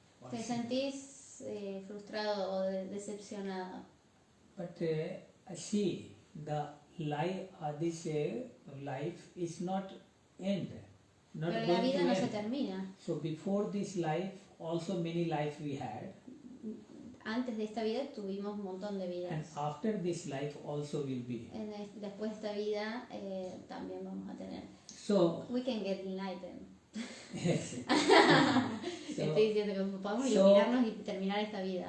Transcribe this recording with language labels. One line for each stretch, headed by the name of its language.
Spanish: te sentís frustrado o decepcionado.
English: But see, the life, this life is not end.
Spanish: Pero la vida no se termina.
English: So before this life, also many life we had.
Spanish: Antes de esta vida tuvimos un montón de vidas.
English: And after this life also will be.
Spanish: Después de esta vida también vamos a tener.
English: So we can get enlightened. Yes.
Spanish: Estoy diciendo que podemos iluminarnos y terminar esta vida.